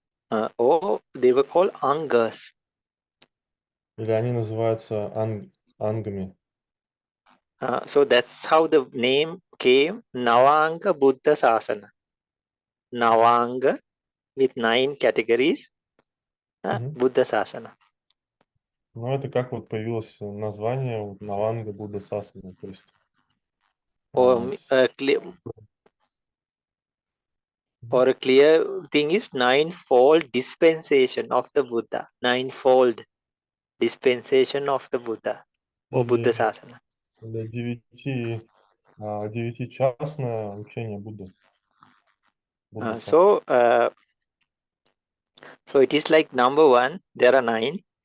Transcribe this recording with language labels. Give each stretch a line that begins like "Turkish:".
English: Or they were called angas.
Russian: Или они называются ангами.
English: So that's how the name came, Navanga Buddha Sasana. Navanga with 9 categories, Мгм. Buddha Sasana.
Russian: Но это как вот появилось название вот, Наванга Будда Сасана. То есть,
English: Or a clear thing is ninefold dispensation of the Buddha. Ninefold dispensation of the Buddha. Or Buddha
Russian: или
English: Sasana.
Russian: девятичастное учение Будды. Будда Сасана.
English: So it is like number 1, there are 9.